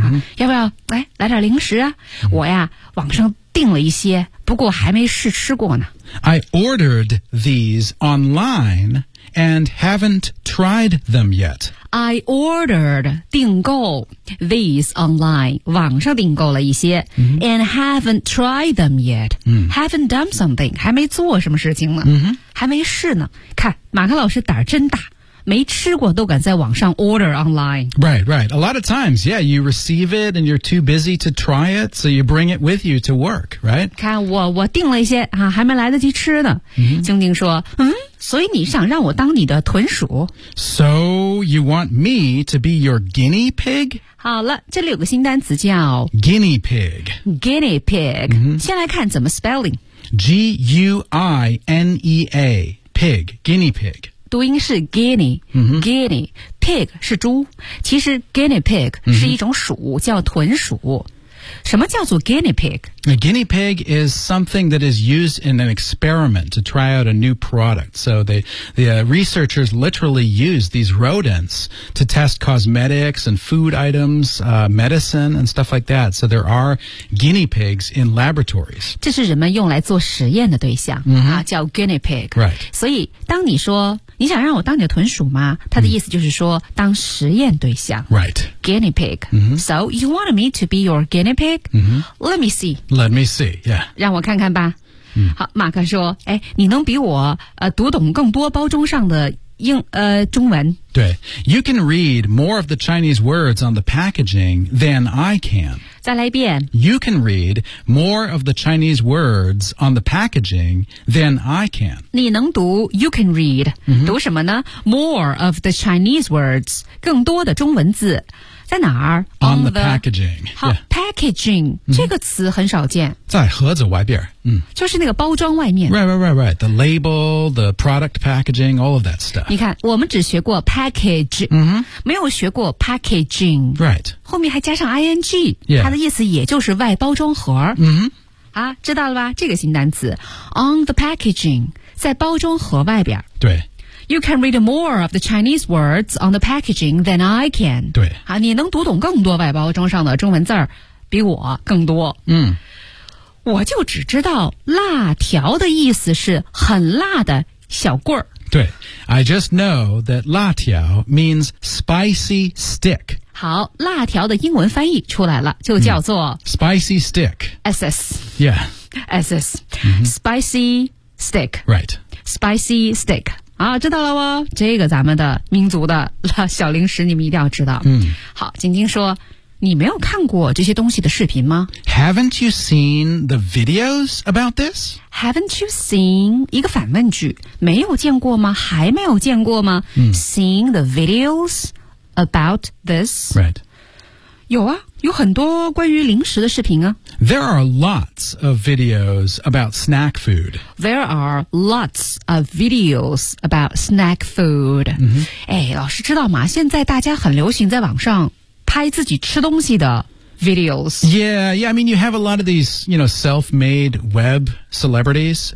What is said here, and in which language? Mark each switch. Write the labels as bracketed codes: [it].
[zh] 啊、要不要来来点零食啊、嗯、我呀网上订了一些不过还没试吃过呢。 [en] I ordered these online and haven't tried them yet. I ordered [zh] 订购 [en] these online [zh] 网上订购了一些、 mm-hmm. [en] and haven't tried them yet、 mm-hmm. haven't done something [zh] 还没做什么事情呢、 mm-hmm. 还没试呢看马克老师胆真大没吃过都敢在网上 [en] order online Right, right A lot of times, yeah you receive it and you're too busy to try it so you bring it with you to work, right? [zh] 看我订了一些、啊、还没来得及吃呢、 mm-hmm. 静静说嗯所以你想让我当你的豚鼠 [en] So you want me to be your guinea pig? [zh] 好了这里有个新单词叫 [en] Guinea pig Guinea pig、 mm-hmm. [zh] 先来看怎么 spelling [en] G-U-I-N-E-A Pig, guinea pig [zh] 读音是 guinea,guinea,、 mm-hmm. pig 是猪。其实 guinea pig 是一种鼠、 mm-hmm. 叫豚鼠。什么叫做 guinea pig? [en] A guinea pig is something that is used in an experiment to try out a new product. So the researchers literally use these rodents to test cosmetics and food items,、medicine and stuff like that. So there are guinea pigs in laboratories. [zh] 这是人们用来做实验的对象、 mm-hmm. 啊、叫 guinea pig. [en] Right. [zh] 所以当你说你想让我当你的豚鼠吗他的意思就是说、mm. 当实验对象 [en] Right Guinea pig、 mm-hmm. So you want me to be your guinea pig?、 Mm-hmm. Let me see Let me see, yeah [zh] 让我看看吧、 mm. 好马克说哎，你能比我、读懂更多包装上的英中文 [en] 对 You can read more of the Chinese words on the packaging than I can [zh] 再来一遍 [en] You can read more of the Chinese words on the packaging than I can [zh] 你能读 [en] You can read、 mm-hmm. [zh] 读什么呢 [en] More of the Chinese words [zh] 更多的中文字在哪儿 [en] On the packaging [zh] 好、 yeah. packaging、mm-hmm. 这个词很少见在盒子外边嗯、就是那个包装外面 [en] Right, right, right, right The label, the product packaging, all of that stuff [zh] 你看我们只学过 package、 mm-hmm. 没有学过 packaging [en] Right [zh] 后面还加上 ing、 yeah. 它的意思也就是外包装盒、 mm-hmm. 啊，知道了吧这个新单词 [en] On the packaging [zh] 在包装盒外边对 [en] You can read more of the Chinese words on the packaging than I can [zh] 对、啊、你能读懂更多外包装上的中文字比我更多嗯我就只知道辣条的意思是很辣的小棍儿。 [en] 对 I just know that 辣条 means spicy stick [zh] 好辣条的英文翻译出来了就叫做、mm. [en] spicy stick SS yeah SS、 mm-hmm. spicy stick right [zh] spicy stick 啊，知道了哦这个咱们的民族的小零食你们一定要知道、 mm. 好晶晶说你没有看过这些东西的视频吗 [en] Haven't you seen the videos about this? Haven't you seen [zh] 一个反问句没有见过吗还没有见过吗、嗯、 [en] Seen the videos about this? Right [zh] 有啊有很多关于零食的视频啊 [en] There are lots of videos about snack food There are lots of videos about snack food、 mm-hmm. [zh] 哎，老师知道吗现在大家很流行在网上拍自己吃东西的 videos. [en] Yeah, yeah. I mean, you have a lot of these, you know, self-made web celebrities.